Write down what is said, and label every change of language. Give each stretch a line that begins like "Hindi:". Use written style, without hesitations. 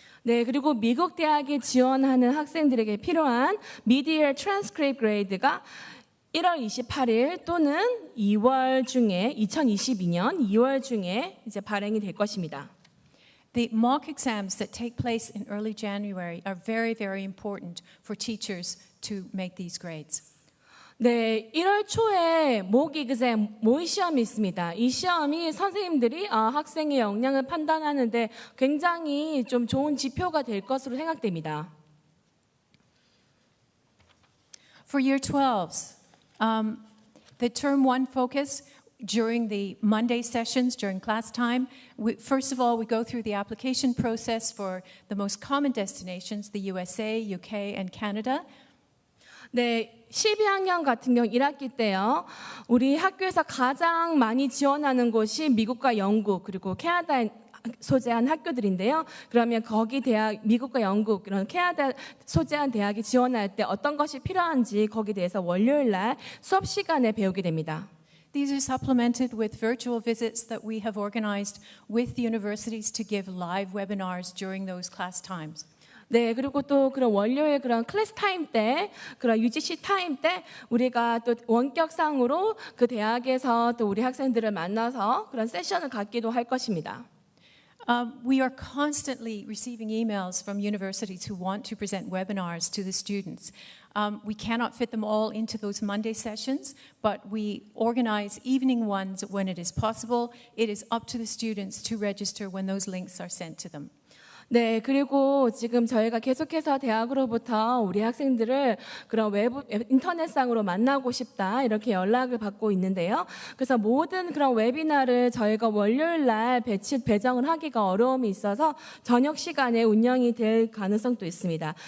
Korean: 네, 그리고 미국 대학에 지원하는 학생들에게 필요한 미디어 트랜스크립트 그레이드가 1월 28일 또는 2월 중에 2022년 2월 중에 이제 발행이 될 것입니다.
English: The mock exams that take place in early January are very, very important for teachers to make these grades.
Korean: 네, 1월 초에 모의 exam, 모의 시험이 있습니다. 이 시험이 선생님들이 학생의 역량을 판단하는데 굉장히 좀 좋은 지표가 될 것으로 생각됩니다.
English: For Year 12s, the Term 1 focus during the Monday sessions, during class time, first of all, we go through the application process for the most common destinations, the USA, UK, and Canada.
Korean: 네, 12학년 같은 경우 1학기 때요. 우리 학교에서 가장 많이 지원하는 곳이 미국과 영국 그리고 캐나다에 소재한 학교들인데요. 그러면 거기 대학, 미국과 영국, 그런 캐나다 소재한 대학이 지원할 때 어떤 것이 필요한지 거기에 대해서 월요일 날 수업 시간에 배우게 됩니다.
English: These are supplemented with virtual visits that we have organized with the universities to give live webinars during those class times.
Korean: 네, 그리고 또 그런 월요일 그런 클래스 타임 때, 그런 UGC 타임 때 우리가 또 원격상으로 그 대학에서 또 우리 학생들을 만나서 그런 세션을 갖기도 할 것입니다.
English: We are constantly receiving emails from universities who want to present webinars to the students. We cannot fit them all into those Monday sessions, but we organize evening ones when it is possible. It is up to the students to register when those links are sent to them.
Korean: 네, 그리고 지금 저희가 계속해서 대학으로부터 우리 학생들을 그런 인터넷상으로 만나고 싶다 이렇게 연락을 받고 있는데요. 그래서 모든 그런 웨비나를 저희가 월요일 날 배정을 하기가 어려움이 있어서 저녁 시간에 운영이 될 가능성도 있습니다.